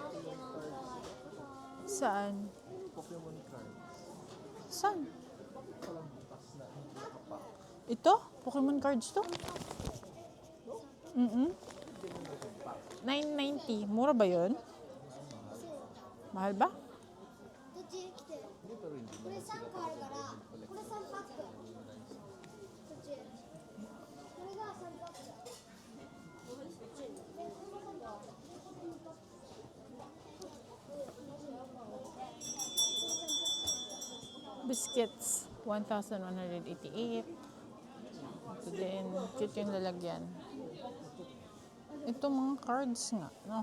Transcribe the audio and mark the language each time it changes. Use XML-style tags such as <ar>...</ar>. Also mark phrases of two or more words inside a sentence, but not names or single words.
<tl>Saan? Pokemon cards. Saan? Parang bukas na hindi nakapak. Ito? Pokemon cards to? $9.90. Mura ba yun? Mahal ba?</tl> <ja>どっち来てるこれ3個あるからこれ3パックこっちこれが3パックだ</ja> <tl>Biscuits. 1,188. Ito din. Cute yung lalagyan. Ito mga cards nga. No?</tl>